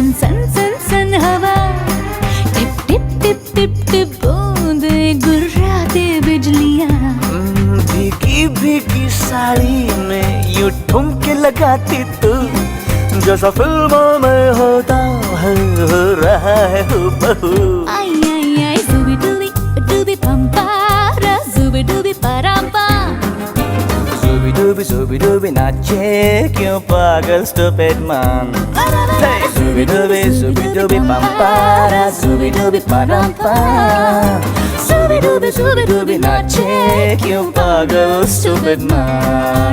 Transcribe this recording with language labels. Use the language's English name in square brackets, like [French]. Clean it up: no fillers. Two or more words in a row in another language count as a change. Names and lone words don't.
[Hindi] सन सन सन हवा, टिप टिप टिप टिप टिप बूंदे गुर्राते बिजलियाँ। भीगी भीगी साड़ी में यूं ठुमके लगाती तू, जैसा फिल्मों में होता है हो रहा है हूबहू। आई आई आई zubi-dubi, dubi pampara, zubi-dubi, param-pam. Zubi-dubi, zubi-dubi, नाचे क्यों पागल [English] stupid man. Hey! Zubi-dubi, zubi-dubi, pampara, zubi-dubi, param-pam. Zubi-dubi, zubi-dubi, [Hindi] नाचे क्यों पागल [English] stupid man.